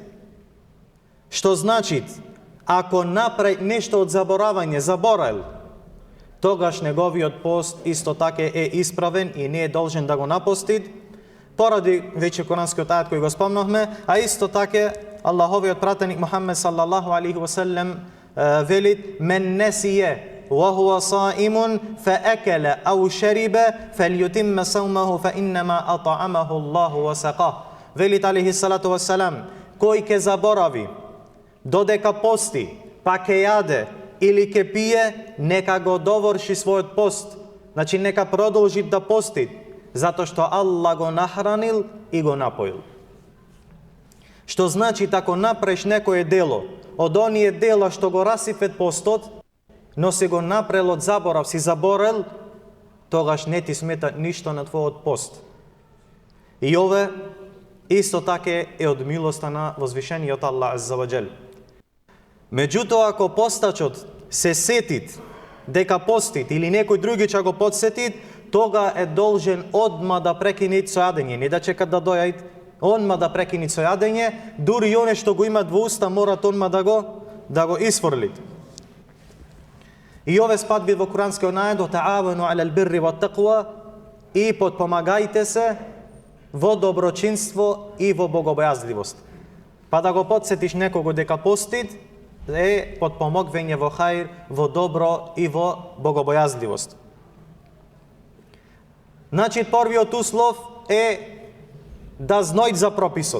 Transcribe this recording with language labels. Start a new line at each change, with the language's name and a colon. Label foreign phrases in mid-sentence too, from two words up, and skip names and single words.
Macedonian: Што значи, ако направи нешто од заборал, тогаш неговиот пост исто така е исправен и не е должен да го напусти, поради веќе куранскиот ајет кој го спомнавме, а исто така Аллаховиот пратеник Мухамед
Arabic: صلى الله عليه وسلم
Macedonian: вели:
Arabic: من نسي وهو صائم فأكل أو شرب فليتم صومه فإنما أطعمه الله وسقاه. Вели عليه الصلاة والسلام:
Macedonian: кој ќе заборави додека пости, па ќе јаде или ќе пие, нека го доврши својот пост. Значи нека продолжи да пости, затоа што Аллах го нахранил и го напоил. Што значи, ако направиш некое дело од оние дела што го расипет постот, но си го направил од заборав, си заборел, тогаш не ти смета ништо на твојот пост. И ове исто така е од милоста на возвишениот Аллах
Arabic: عز وجل.
Macedonian: Меѓутоа, ако постачот се сетит дека постит или некој други ќе го подсетит, тога е должен одма да прекине со јадење, не да чека да дојаат онма да прекини со јадење, дури и оне што го имат во уста морат онма да го исфрлит. И ове спадби во куранскиот ајет:
Arabic: "تعاونوا على البر والتقوى",
Macedonian: и потпомагајте се во доброчинство и во богобојазливост. Па да го потсетиш некого дека постит е потпомогвење во хаир, во добро и во богобојазливост. Значи, првиот услов е да знајте за прописот.